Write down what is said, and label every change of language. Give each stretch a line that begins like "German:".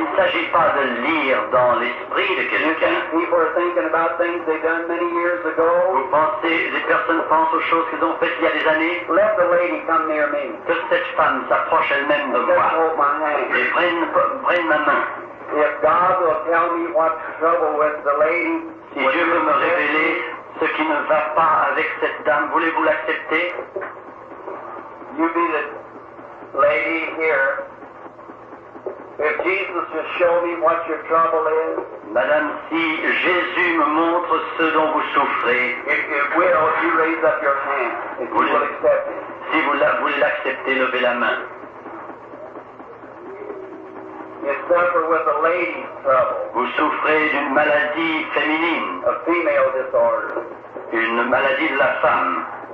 French: Il ne s'agit pas de lire dans l'esprit de quelqu'un.
English: People are thinking about things they've done many years ago.
French: Vous pensez, les personnes pensent aux choses qu'ils ont faites il y a des années.
English: Let the lady come near me.
French: Que cette femme s'approche elle-même de moi.
English: Hold my hand.
French: Et prenne ma main.
English: If God will tell me what's trouble with the lady,
French: si Dieu veut me révéler ce qui ne va pas avec cette dame, voulez-vous l'accepter?
English: You be the lady here. If Jesus just show me what your trouble is.
French: Madame, si Jésus me montre ce dont vous souffrez,
English: if will, you raise up your hand. If you will accept it.
French: Si vous l'acceptez, levez la main.
English: You suffer with a lady's trouble.
French: Vous souffrez d'une maladie féminine.
English: A female disorder.
French: Une maladie de la femme.